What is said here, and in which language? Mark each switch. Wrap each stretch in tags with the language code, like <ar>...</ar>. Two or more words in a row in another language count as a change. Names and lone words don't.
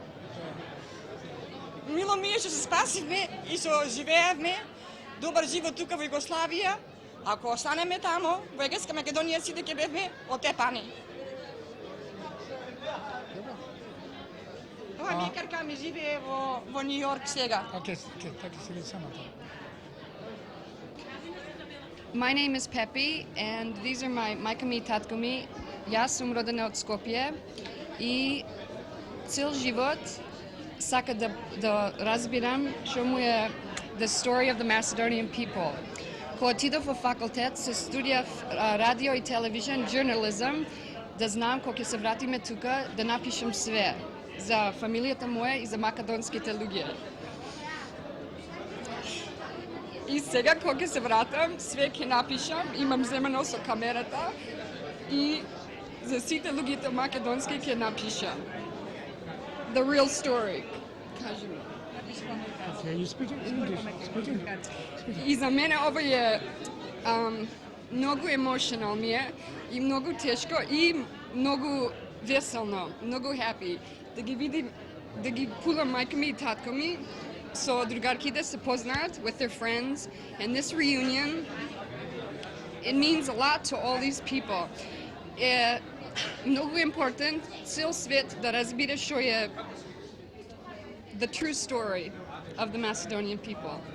<mk>Мило ми е што се спасивме и што живеевме добар живот тука во Југославија. Ако останеме тамо, во Егејска Македонија сите ќе бевме отепани. Ова ми е карка ми живее во Нью Йорк сега.</mk> <en>My name is Pepi and these are my</en> <mk>мајка ми и татко ми. Јас сум родена од Скопје и цел живот сака да разбирам што му е</mk> <en>the story of the Macedonian people.</en> <mk>Кога отидов во факултет, се студијав радио и телевизион, journalism, да знам кога ќе се вратиме тука, да напишам све за фамилијата моја и за македонските луѓе. И сега кога ќе се вратам, све ќе напишам, имам земено со камерата и за сите луѓето македонски ќе напишам.</mk> <en>The real story.</en> <mk>Кажи ми. И за мене ова е многу емоционално ми е и многу тешко и многу веселно, многу happy да ги видим, да ги пулам мајка ми и татко ми со другарките се познаат</mk> <en>with their friends, and this reunion, it means a lot to all these people.</en> <mk>Е многу important цел свет да разбира што е</mk> <en>the true story of the Macedonian people.</en>